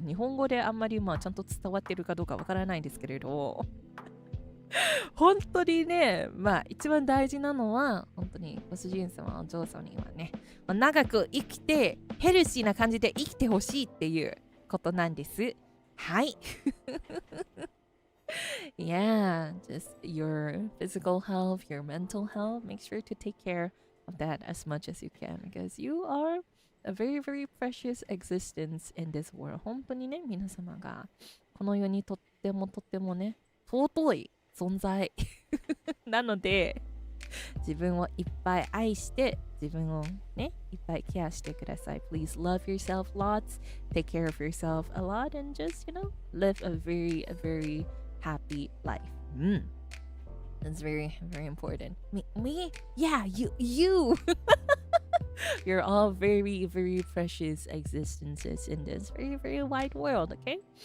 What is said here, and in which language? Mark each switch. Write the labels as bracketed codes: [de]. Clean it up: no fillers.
[ja] 日本語であんまりちゃんと伝わってるかどうかわからないんですけれど本当にね、一番大事なのは本当にご主人様お嬢様にはね、長く生きてヘルシーな感じで生きてほしいっていうことなんです。はい。 [en] Yeah, just your physical health, your mental health, make sure to take care of that as much as you can because you are a very, very precious existence in this world. [ja] 本当にね、皆様がこの世にとってもね、尊い存在なので、自分をいっぱい愛して自分をねいっぱいケアしてください。 [en] Please love yourself lots, take care of yourself a lot, and just live a very happy life. That's very, very important. Me? Yeah, you you're all very, very precious existences in this very, very wide world, okay?